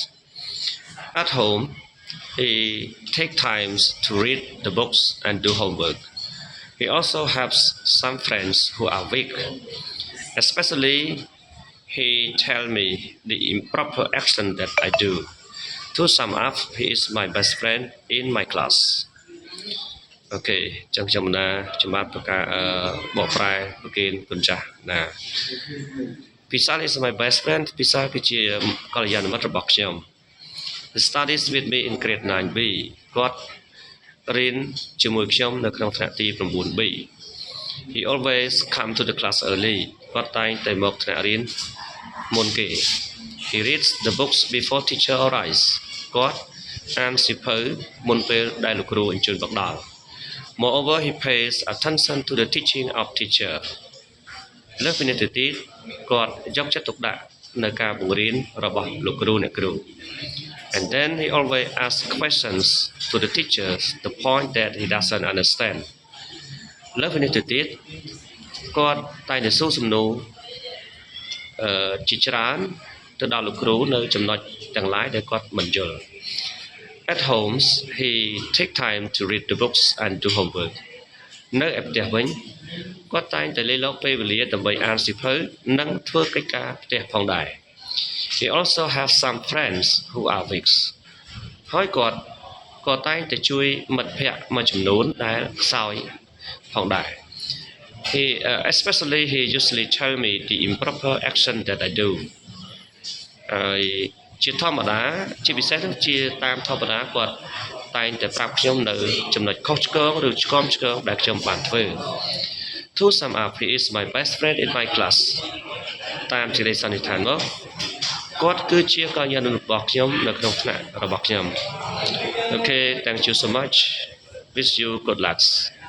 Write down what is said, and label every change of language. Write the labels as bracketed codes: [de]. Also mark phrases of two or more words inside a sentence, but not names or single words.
[en] At home, he takes time to read the books and do homework. He also has some friends who are weak. Especially, he tells me the improper action that I do. To sum up, he is my best friend in my class. [km] Okay, ចឹងខ្ញុំណាចំណាត់ប្រកាបកប្រែប្រគិនគុណចាស់ណា [en] Pisal is my best friend. Pisal [km] គឺជាកល្យាណមិត្តរបស់ខ្ញុំ [en] He studies with me in grade 9B. [km] គាត់រៀនជាមួយខ្ញុំនៅក្នុងថ្នាក់ទី 9B [en] He always come to the class early [km] គាត់តែងតែ មកថ្នាក់រៀនមុនគេ [en] He reads the books before teacher arrives [km] គាត់អានសៀវភៅមុនពេលដែលលោកគ្រូអញ្ជើញមកដល់ [en] Moreover he pays attention to the teaching of teacher [km] លើសពីនេះទៅទៀតគាត់យកចិត្តទុកដាក់នៅការបង្រៀនរបស់លោកគ្រូអ្នកគ្រូ [en] And then he always asks questions to the teachers, the point that he doesn't understand. [km] លើសពីនេះទៅទៀតគាត់តែងតែសួរសំណួរជាច្រើនទៅដល់លោកគ្រូនៅចំណុចទាំងឡាយដែលគាត់មិនយល់ [en] At home, he take time to read the books and do homework. [km] នៅឯផ្ទះវិញគាត់តែងតែលេខលោកពេលវេលាដើម្បីអានសៀវភៅនិងធ្វើកិច្ចការផ្ទះផងដែរ [en] He also has some friends who are weak [km] ហើយគាត់ក៏តែងតែជួយមិត្តភ័ក្តិមួយចំនួនដែលខ្សោយផងដែរ [en] Especially he usually tell me the improper action that I do [km] ជាធម្មតាជាពិសេសនោះជាតាមធម្មតាគាត់តែងតែប្រាប់ខ្ញុំនៅចំណុចខុសឆ្គងឬឆ្គំឆ្គងដែលខ្ញុំបានធ្វើ [en] To sum up he is my best friend in my class [km] តាមសេចក្តីសន្និដ្ឋានមកគាត់គឺជាកល្យាណមិត្តរបស់ខ្ញុំនៅក្នុងថ្នាក់របស់ខ្ញុំ [en] Okay thank you so much wish you good luck